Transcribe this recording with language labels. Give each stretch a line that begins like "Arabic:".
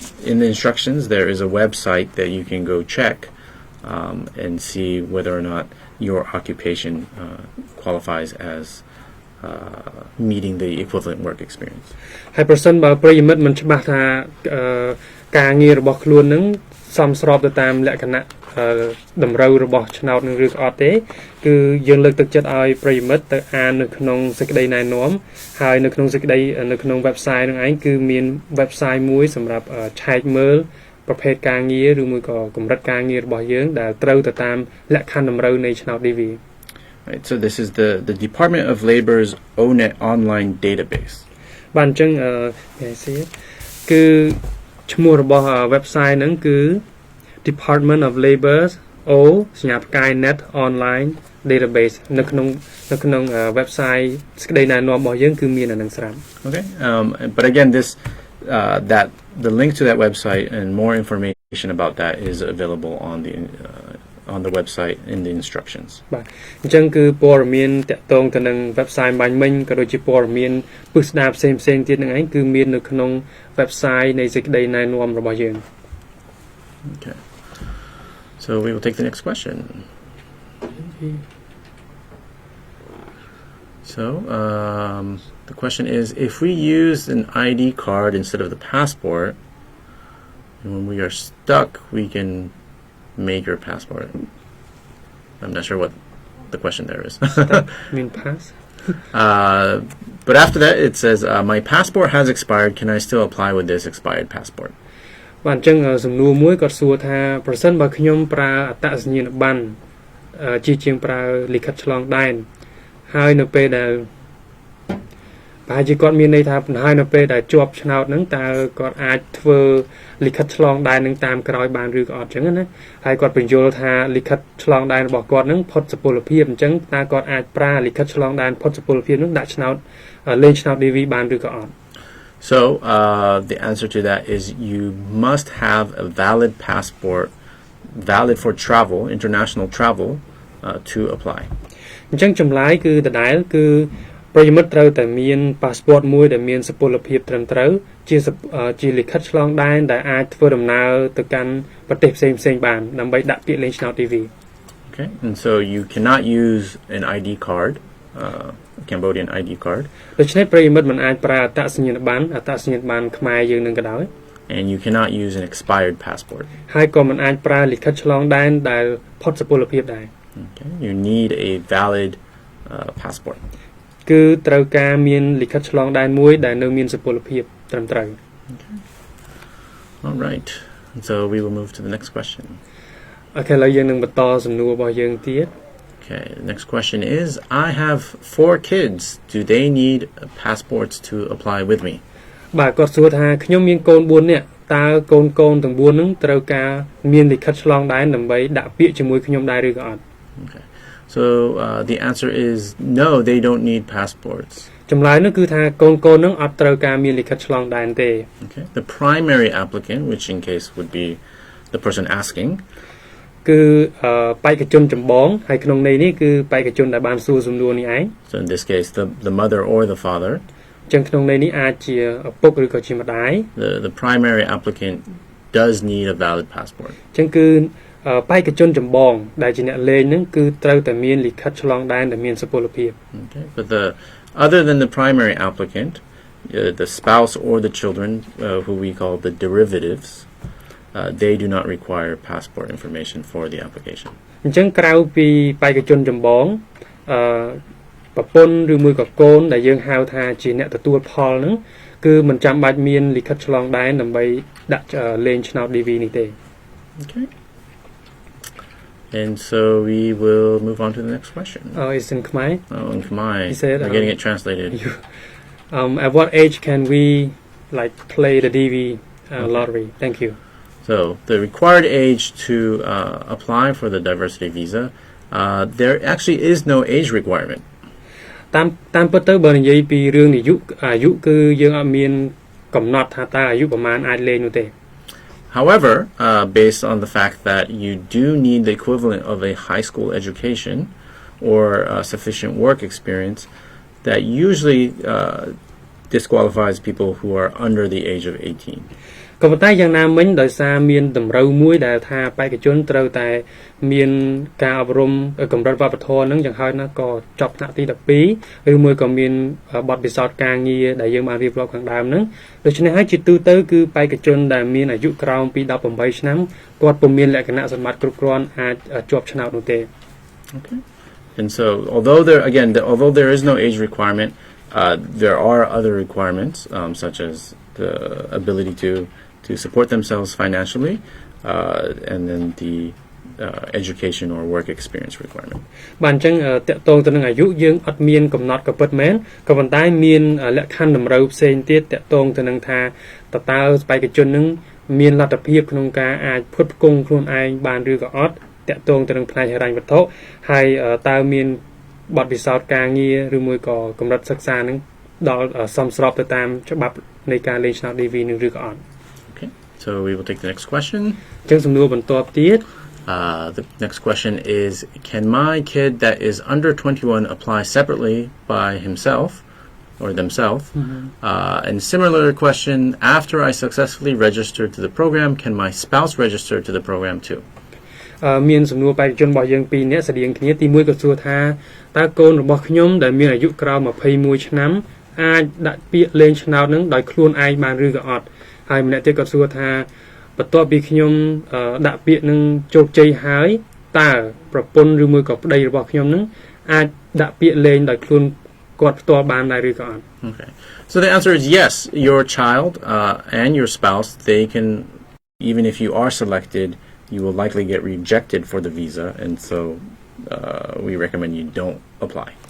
English: In the instructions, there is a website that you can go check and see whether or not your occupation qualifies as meeting the equivalent work experience.
Khmer: ហើយប្រសិនបើប្រិយមិត្តមិនច្បាស់ថាការងាររបស់ខ្លួននឹងសមស្របទៅតាមលក្ខណៈតម្រូវរបស់ឆ្នោតនឹងឬក៏អត់ទេគឺយើងលើកទឹកចិត្តឲ្យប្រិយមិត្តទៅអាននៅក្នុងសេចក្តីណែនាំហើយនៅក្នុងសេចក្តីនៅក្នុង website នឹងឯងគឺមាន website មួយសម្រាប់ឆែកមើលប្រភេទការងារឬមួយក៏កម្រិតការងាររបស់យើងដែលត្រូវទៅតាមលក្ខខណ្ឌតម្រូវនៃឆ្នោត DV
English: Right, so this is the Department of Labor's ONET online database.
Khmer: បាទអញ្ចឹងគឺឈ្មោះរបស់ website ហ្នឹងគឺ Department of Labor's O សញ្ញាផ្កាយ net online database នៅក្នុង website សេចក្តីណែនាំរបស់យើងគឺមានអានឹងស្រាប់
English: Okay, but again that the link to that website and more information about that is available on the website in the instructions.
Khmer: បាទអញ្ចឹងគឺព័ត៌មានតាក់ទងទៅនឹង website បាញ់មិញក៏ដូចជាព័ត៌មានពិស្ដារផ្សេងៗទៀតនឹងឯងគឺមាននៅក្នុង website នៃសេចក្តីណែនាំរបស់យើង
English: Okay. So we will take the next question. So the question is, if we use an ID card instead of the passport, and when we are stuck, we can make your passport. I'm not sure what the question there is. mean pass but after that it says my passport has expired, can I still apply with this expired passport?
Khmer: បាទអញ្ចឹងសំណួរមួយគាត់សួរថាប្រសិនបើខ្ញុំប្រើអត្តសញ្ញាណប័ណ្ណជាងប្រើលិខិតឆ្លងដែនហើយនៅពេលដែលប្រហែលជាគាត់មានន័យថាបណ្ដោយនៅពេលដែលជាប់ឆ្នោតហ្នឹងតើគាត់អាចធ្វើលិខិតឆ្លងដែននឹងតាមក្រោយបានឬក៏អត់អញ្ចឹងណាហើយគាត់បញ្យល់ថាលិខិតឆ្លងដែនរបស់គាត់ហ្នឹងផុតសុពលភាពអញ្ចឹងតើគាត់អាចប្រើលិខិតឆ្លងដែនផុតសុពលភាពហ្នឹងដាក់ឆ្នោតលេងឆ្នោត DV បានឬក៏អត់
English: So the answer to that is you must have a valid passport valid for travel, international travel to apply.
Khmer: អញ្ចឹងចម្លើយគឺដដែលគឺប្រិយមិត្តត្រូវតែមាន passport មួយដែលមានសុពលភាពត្រឹមត្រូវជាលិខិតឆ្លងដែនដែលអាចធ្វើដំណើរទៅកាន់ប្រទេសផ្សេងៗបានដើម្បីដាក់ពាក្យលេងឆ្នោត DV.
English: Okay, and so you cannot use an ID card, Cambodian ID card.
Khmer: ដូច្នេះប្រិយមិត្តមិនអាចប្រើអត្តសញ្ញាណប័ណ្ណខ្មែរយើងនឹងក៏ដោយ
English: And you cannot use an expired passport.
Khmer: ហើយក៏មិនអាចប្រើលិខិតឆ្លងដែនដែលផុតសុពលភាពដែរ
English: Okay, you need a valid passport.
Khmer: គឺត្រូវការមានលិខិតឆ្លងដែនមួយដែលនៅមានសុពលភាពត្រឹមត្រូវ
English: All right. And so we will move to the next question.
Khmer: អូខេឥឡូវយើងនឹងបន្តសំណួររបស់យើងទៀត
English: Okay, the next question is, I have 4 kids. Do they need passports to apply with me?
Khmer: បាទគាត់សួរថាខ្ញុំមានកូន4នាក់តើកូនទាំង4ហ្នឹងត្រូវការមានលិខិតឆ្លងដែនដើម្បីដាក់ពាក្យជាមួយខ្ញុំដែរឬក៏អត់
English: Okay. So the answer is no, they don't need passports.
Khmer: ចម្លើយនោះគឺថាកូនហ្នឹងអត់ត្រូវការមានលិខិតឆ្លងដែនទេ
English: Okay. The primary applicant, which in case would be the person asking,
Khmer: គឺបេក្ខជនចម្បងហើយក្នុងន័យនេះគឺបេក្ខជនដែលបានសួរសំណួរនេះឯង
English: so in this case the mother or the father,
Khmer: ចឹងក្នុងន័យនេះអាចជាឪពុកឬក៏ជាម្ដាយ
English: the primary applicant does need a valid passport.
Khmer: ចឹងគឺ បេក្ខជនចម្បងដែលជាអ្នកលេងហ្នឹងគឺត្រូវតែមានលិខិតឆ្លងដែនដែលមានសុពលភាព
English: Okay. But other than the primary applicant, the spouse or the children, who we call the derivatives, they do not require passport information for the application.
Khmer: អញ្ចឹងក្រៅពីបេក្ខជនចម្បងប្រពន្ធឬមួយក៏កូនដែលយើងហៅថាជាអ្នកទទួលផលហ្នឹងគឺមិនចាំបាច់មានលិខិតឆ្លងដែនដើម្បីដាក់លេងឆ្នោត DV នេះទេ
English: Okay. And so we will move on to the next question. It's in Khmer. In Khmer. He said, we're getting it translated. At what age can we play the DV lottery? Thank you. So the required age to apply for the diversity visa, there actually is no age requirement.
Khmer: តាមពិតទៅបើនិយាយពីរឿងអាយុគឺយើងអត់មានកំណត់ថាតើអាយុប្រមាណអាចលេងនោះទេ
English: However, based on the fact that you do need the equivalent of a high school education or sufficient work experience, that usually disqualifies people who are under the age of 18.
Khmer: ក៏ប៉ុន្តែយ៉ាងណាមិញដោយសារមានតម្រូវមួយដែលថាបេក្ខជនត្រូវតែមានការអប់រំកម្រិតវប្បធម៌ហ្នឹងយ៉ាងហោចណាស់ក៏ចប់ថ្នាក់ទី12ឬមួយក៏មានបទពិសោធន៍ការងារដែលយើងបានរៀបរាប់ខាងដើមហ្នឹងដូច្នេះហើយជាទូទៅគឺបេក្ខជនដែលមានអាយុក្រោមពី18ឆ្នាំគាត់ពុំមានលក្ខណៈសម្បត្តិគ្រប់គ្រាន់អាចជាប់ឆ្នោតនោះទេ
English: Okay. And so although there is no age requirement, there are other requirements such as the ability to support themselves financially, and then the education or work experience requirement.
Khmer: បាទអញ្ចឹងតកតងទៅនឹងអាយុយើងអត់មានកំណត់ក៏ពិតមែនក៏ប៉ុន្តែមានលក្ខខណ្ឌតម្រូវផ្សេងទៀតតកតងទៅនឹងថាតើបេក្ខជននឹងមានលទ្ធភាពក្នុងការអាចផ្គត់ផ្គង់ខ្លួនឯងបានឬក៏អត់តកតងទៅនឹងផ្នែកហិរញ្ញវត្ថុហើយតើមានបទពិសោធន៍ការងារឬមួយក៏កម្រិតសិក្សានឹងដល់សមស្របទៅតាមច្បាប់នៃការលេងឆ្នោត DV នឹងឬក៏អត់
English: Okay. So we will take the next question.
Khmer: អញ្ចឹងសំណួរបន្ទាប់ទៀត
English: The next question is, can my kid that is under 21 apply separately by himself or themselves? And similar question, after I successfully register to the program, can my spouse register to the program too?
Khmer: មានសំណួរបេក្ខជនរបស់យើងពីរនាក់ស្តៀងគ្នាទីមួយក៏សួរថាតើកូនរបស់ខ្ញុំដែលមានអាយុក្រោម21ឆ្នាំអាចដាក់ពាក្យលេងឆ្នោតនឹងដោយខ្លួនឯងបានឬក៏អត់ហើយម្នាក់ទៀតក៏សួរថាបន្ទាប់ពីខ្ញុំដាក់ពាក្យនឹងជោគជ័យហើយតើប្រពន្ធឬមួយក៏ប្តីរបស់ខ្ញុំនឹងអាចដាក់ពាក្យលេងដោយខ្លួនគាត់ផ្ទាល់បានដែរឬក៏អត់
English: Okay. So the answer is yes, your child and your spouse, they can, even if you are selected, you will likely get rejected for the visa, and so we recommend you don't apply.